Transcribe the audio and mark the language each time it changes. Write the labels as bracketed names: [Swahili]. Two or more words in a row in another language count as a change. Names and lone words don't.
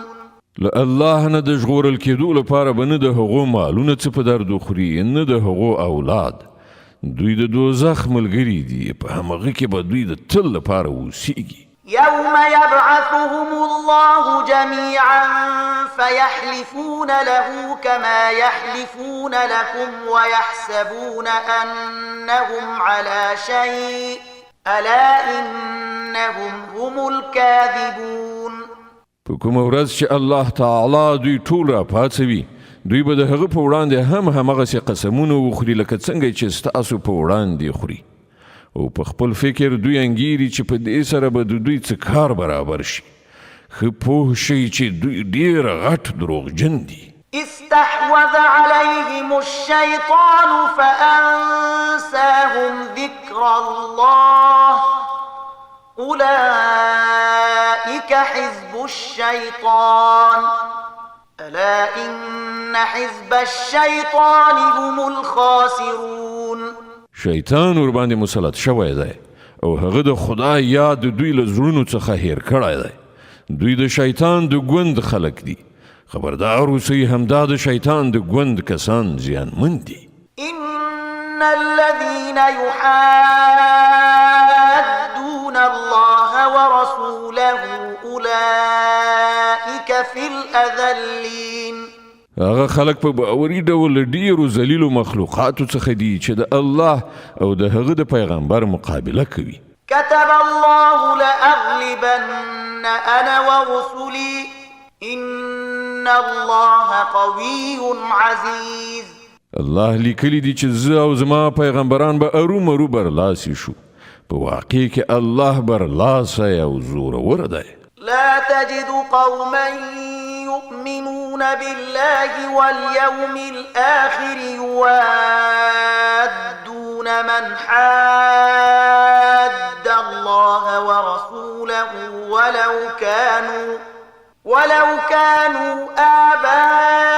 [Pashto] له الله نه د ژغورل کېدو لپاره به نه د هغو مالونه څه په درد وخوري، نه د هغو اولاد. دوی د دوزخ ملګري دي، په همغه کې به دوی د تل لپاره اوسیږي. [Arabic] يوم يبعثهم الله جميعا فيحلفون له كما يحلفون لكم ويحسبون أنهم على شيء ألا إنهم هم الكاذبون. [Pashto] په کومه ورځ چې الله تعالی دوی ټول راپاڅوي، دوی به د هغه په وړاندې هم همغسې قسمونه وخوري لکه څنګه چې ستاسو په وړاندې خوري، او په خپل فکر دوی انګیري چې په دې سره به د دوی څه کار برابر شي. ښه پوه شئ چې دوی ډېر غټ دروغجن دي. [Arabic] استحوذ عليهم الشيطان فأنساهم ذكر الله أولئك حزب الشيطان ألا إن حزب الشيطان هم الخاسرون. [Pashto] شیطان ور باندې مسلط شوی دی او هغه د خدای یاد دوی له زړونو څخه هیر کړی دی. دوی د شیطان د ګوند خلک دي. خبردار اوسئ، همدا د شیطان د ګوند کسان زیانمن دي. [Arabic] إن الذين يحادون الله ورسوله أولئك في الأذلين. [Pashto] هغه خلک په باوري ډول ډیرو ذلیلو مخلوقاتو څخه دي چې د الله او د هغه د پیغمبر مقابله کوي. [Arabic] كتب الله لأغلبن أنا ورسلي إن الله قوي عزيز. [Pashto] الله لیکلی دی چې زه او زما پیغمبران به ارومرو برلاسي شو. په واقع کې الله برلاسه او زورور دی. [Arabic] لا تجد قوما يؤمنون بالله واليوم الآخر يوادون من حاد الله ورسوله ولو كانوا آباءهم